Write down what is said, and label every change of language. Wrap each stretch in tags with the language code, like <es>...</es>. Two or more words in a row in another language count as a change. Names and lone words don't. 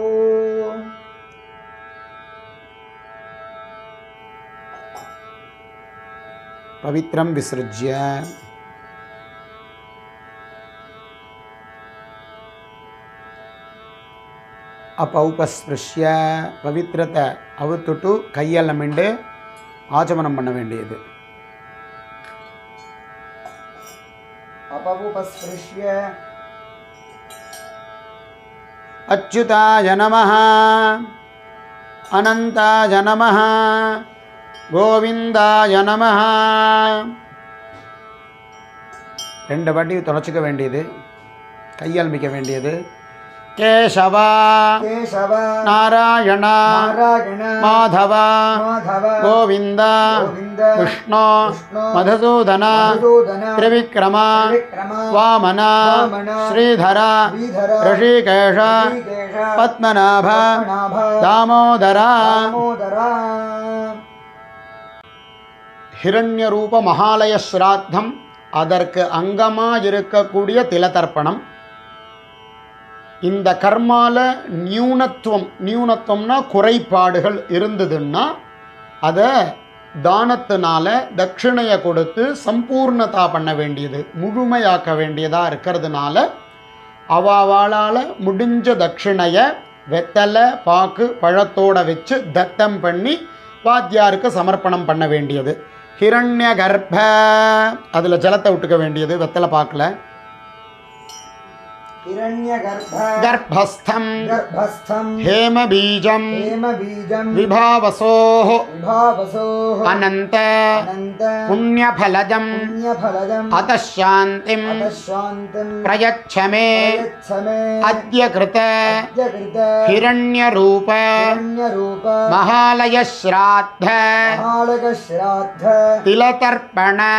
<sa>पवित्रं विसृज्य अपौपस्पृश्य</sa> <ta>पवित्रத்தை அவுத்துட்டு கையால் மிண்டு ஆச்சமனம் பண்ண வேண்டியது.</ta> <sa>अपौपस्पृश्य अच्युताय नमः अनन्ताय नमः गोविन्दाय नमः.</sa> <ta>ரெண்டு வாட்டி தொலைச்சிக்க வேண்டியது. கையால் மிக்க வேண்டியது.</ta> <sa>केशव केशव नारायण नारायण माधव माधव गोविन्द गोविन्द कृष्ण कृष्ण मधुसूदन मधुसूदन त्रिविक्रम त्रिविक्रम वामन वामन श्रीधर श्रीधर ऋषिकेश ऋषिकेश पद्मनाभ पद्मनाभ दामोदर दामोदर. हिरण्यरूप महालय श्राद्धம்</sa> <ta>அதற்கு அங்கமாக இருக்கக்கூடிய திலதர்ப்பணம். இந்த கர்மால நியூனத்துவம்னா குறைபாடுகள் இருந்ததுன்னா அதை தானத்தினால தட்சிணையை கொடுத்து சம்பூர்ணதா பண்ண வேண்டியது, முழுமையாக்க வேண்டியதாக இருக்கிறதுனால அவாவாளால் முடிஞ்ச தட்சிணையை வெத்தலை பாக்கு பழத்தோடு வச்சு தத்தம் பண்ணி வாத்தியாருக்கு சமர்ப்பணம் பண்ண வேண்டியது.</ta> <sa>हिरण्य गर्भ</sa> <ta>அதில் ஜலத்தை விட்டுக்க வேண்டியது. வெத்தலை பாக்கில்</ta> <sa>गर्भस्थं हेमबीजं विभावसोः अनन्त पुण्यफलदं अतः शान्तिं प्रयच्छ मे अद्य कृत हिरण्यरूप महालयश्राद्ध तिलतर्पण</sa>